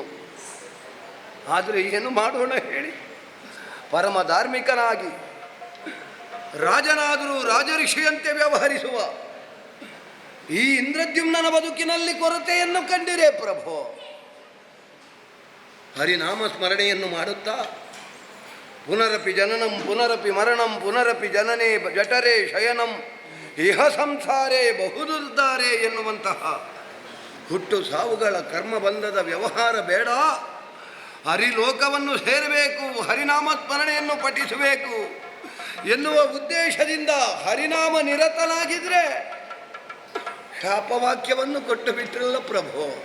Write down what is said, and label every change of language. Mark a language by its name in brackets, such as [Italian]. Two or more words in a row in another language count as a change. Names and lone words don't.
[Kannada] ಆದರೆ ಏನು ಮಾಡೋಣ ಹೇಳಿ, ಪರಮ ಧಾರ್ಮಿಕನಾಗಿ ರಾಜನಾದರೂ ರಾಜಋಷಿಯಂತೆ ವ್ಯವಹರಿಸುವ ಈ ಇಂದ್ರದ್ಯುಮ್ನನ ಬದುಕಿನಲ್ಲಿ ಕೊರತೆಯನ್ನು ಕಂಡಿರೆ ಪ್ರಭೋ. ಹರಿನಾಮ ಸ್ಮರಣೆಯನ್ನು ಮಾಡುತ್ತಾ [Sanskrit] ಪುನರಪಿ ಜನನಂ ಪುನರಪಿ ಮರಣಂ ಪುನರಪಿ ಜನನೇ ಜಠರೇ ಶಯನಂ ಇಹ ಸಂಸಾರೇ ಬಹುದುರ್ಧಾರೆ [Kannada] ಎನ್ನುವಂತಹ ಹುಟ್ಟು ಸಾವುಗಳ ಕರ್ಮಬಂಧದ ವ್ಯವಹಾರ ಬೇಡ. ಹರಿಲೋಕವನ್ನು ಸೇರಬೇಕು, ಹರಿನಾಮ ಸ್ಮರಣೆಯನ್ನು ಪಠಿಸಬೇಕು ಎನ್ನುವ ಉದ್ದೇಶದಿಂದ ಹರಿನಾಮ ನಿರತನಾಗಿದ್ರೆ ಶಾಪವಾಕ್ಯವನ್ನು ಕೊಟ್ಟು ಬಿಟ್ಟಿರಲ್ಲ ಪ್ರಭು.